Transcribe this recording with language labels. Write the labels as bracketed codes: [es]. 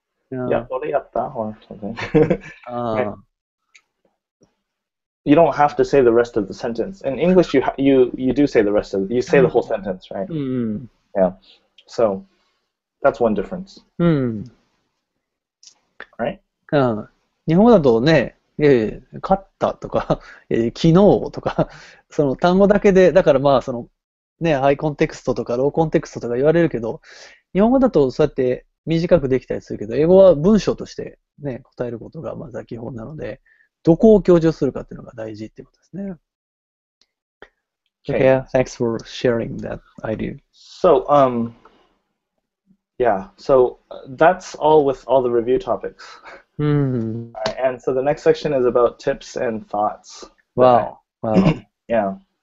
[en] yeah, ore yatta or something. Right. You don't have to say the rest of the sentence. In English, you do say the rest of you say the whole sentence, right? Yeah. So that's one difference. Right? [ja] 日本語だとね、勝ったとか、昨日とか、その単語だけで、だからまあそのね、ハイコンテクストとかローコンテクストとか言われるけど、日本語だとそうやって短くできたりするけど、英語は文章としてね、答えることがまずは基本なので、どこを強調するかっていうのが大事っていうことですね。 [en] Okay, thanks for sharing that idea. So, yeah, so that's all with all the review topics. All right, and so the next section is about tips and thoughts. Wow. Yeah.